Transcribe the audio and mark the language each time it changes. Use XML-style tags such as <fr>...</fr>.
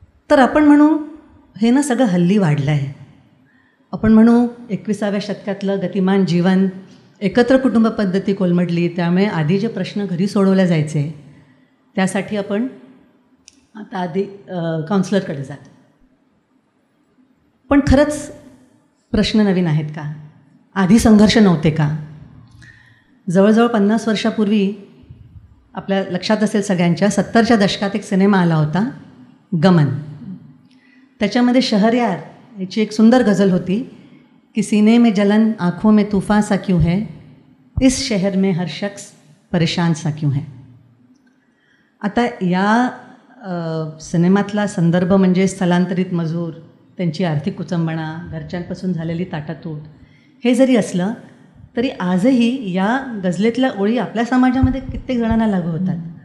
<mr>तर आपण म्हणू हे ना सगळं हल्ली वाढलं आहे. आपण म्हणू 21व्या शतकातलं गतिमान जीवन, एकत्र कुटुंब पद्धती कोलमडली, त्यामुळे आधी जे प्रश्न घरी सोडवले जायचे त्यासाठी आपण आता आधी काउन्सिलरकडे जातो. पण खरंच प्रश्न नवीन आहेत का? आधी संघर्ष नव्हते का? जवळजवळ 50 वर्षापूर्वी आपल्या लक्षात असेल सगळ्यांच्या 70च्या दशकात एक सिनेमा आला होता गमन. त्याच्यामध्ये शहरयार याची एक सुंदर गझल होती कि</mr> <hi>सीने में जलन, आँखों में तूफान सा क्यों है, इस शहर में हर शख्स परेशान सा क्यों है.</hi> <mr>आता या सिनेमातला संदर्भ म्हणजे स्थलांतरित मजूर, त्यांची आर्थिक कुचंबणा, घरच्यांपासून झालेली ताटातूट हे जरी असलं तरी आजही या गझलेतल्या ओळी आपल्या समाजामध्ये कित्येक जणांना लागू होतात.</mr>